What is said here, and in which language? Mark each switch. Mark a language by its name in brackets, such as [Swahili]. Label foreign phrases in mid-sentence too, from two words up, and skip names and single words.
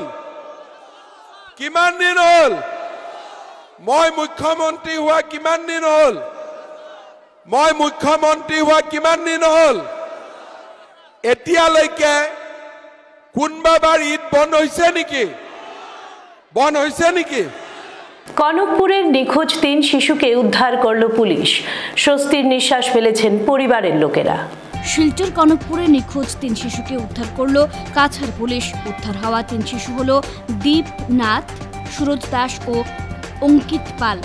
[Assamese] কিমান দিন হ'ল? মই মুখ্যমন্ত্ৰী হোৱা কিমান দিন হ'ল? মই মুখ্যমন্ত্ৰী হোৱা কিমান দিন হ'ল? এতিয়ালৈকে কোনবাৰ ঈদ বন্ধ হৈছে নেকি? বন্ধ হৈছে নেকি? [Bangla] কনকপুরের নিখোঁজ 3 শিশুকে উদ্ধার করল পুলিশ। স্বস্তির নিঃশ্বাস ফেলেছেন পরিবারের লোকেরা। শিলচর কনকপুরে নিখোঁজ 3 শিশুকে উদ্ধার করল কাছাড় পুলিশ। উদ্ধার হওয়া 3 শিশু হল দীপ নাথ, সুরজ দাস ও অঙ্কিত পাল।